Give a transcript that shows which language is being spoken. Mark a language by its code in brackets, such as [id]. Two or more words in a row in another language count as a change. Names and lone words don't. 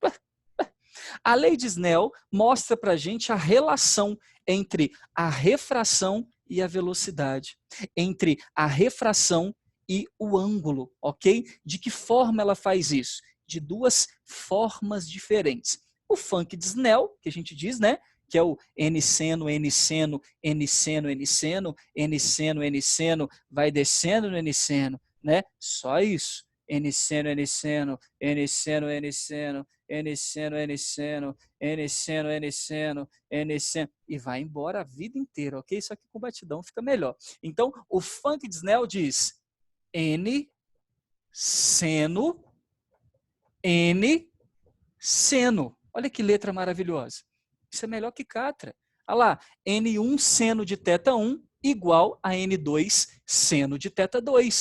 [pt] A lei de Snell mostra para a gente a relação entre a refração e a velocidade, entre a refração e o ângulo, ok? De que forma ela faz isso? De duas formas diferentes. O funk de Snell, que a gente diz, né? Que é o N seno, N seno, N seno, N seno, N seno, N seno, vai descendo no N seno, né? Só isso. N seno, N seno, N seno, N seno, N seno, N seno, N seno, N seno, N seno, e vai embora a vida inteira, ok? Só que com batidão fica melhor. Então, o funk de Snell diz N seno, N seno. Olha que letra maravilhosa. Isso é melhor que Catra. Olha lá, N1 seno de θ 1 igual a N2 seno de θ 2.